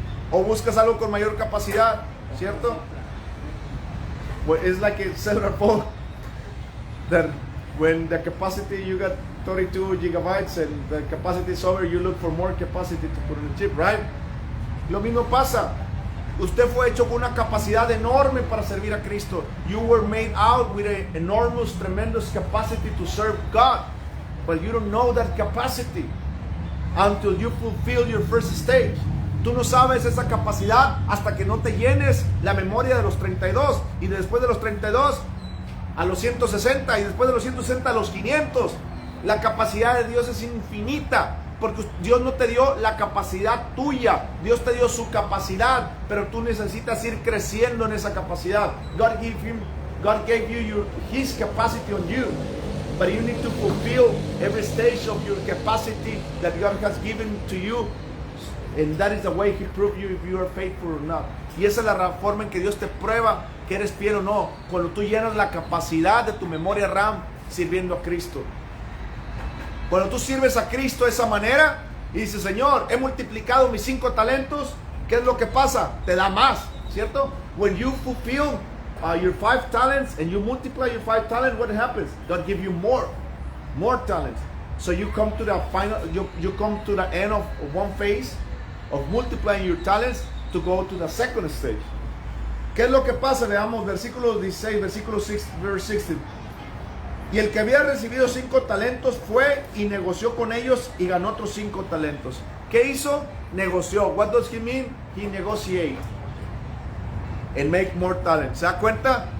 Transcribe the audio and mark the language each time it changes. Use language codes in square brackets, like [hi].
[es] O buscas algo con mayor capacidad, ¿cierto? [en] Well, it's like a cellular phone that when the capacity you got 32 gigabytes and the capacity is over, you look for more capacity to put in the chip, right? [es] Lo mismo pasa. Usted fue hecho con una capacidad enorme para servir a Cristo. [en] You were made out with an enormous, tremendous capacity to serve God, but you don't know that capacity until you fulfill your first stage. [es] Tú no sabes esa capacidad hasta que no te llenes la memoria de los 32, y después de los 32 a los 160, y después de los 160 a los 500, La capacidad de Dios es infinita, porque Dios no te dio la capacidad tuya, Dios te dio su capacidad, pero tú necesitas ir creciendo en esa capacidad. [en] God gave you His capacity on you, but you need to fulfill every stage of your capacity that God has given to you, and that is the way He proves you if you are faithful or not. [es] Y esa es la forma en que Dios te prueba que eres fiel o no, cuando tú llenas la capacidad de tu memoria RAM sirviendo a Cristo. Cuando tú sirves a Cristo de esa manera y dices, Señor, he multiplicado mis 5 talentos, ¿qué es lo que pasa? Te da más, ¿cierto? [en] When you fulfill your 5 talents and you multiply your 5 talents, what happens? God gives you more talents. So you come to the final, you come to the end of one phase of multiplying your talents to go to the second stage. [es] ¿Qué es lo que pasa? Veamos versículo 16, versículo 6, [en] verse 16. [es] Y el que había recibido 5 talentos fue y negoció con ellos y ganó otros 5 talentos. ¿Qué hizo? Negoció. [en] What does he mean? He negotiate and make more talents. [es] ¿Se da cuenta?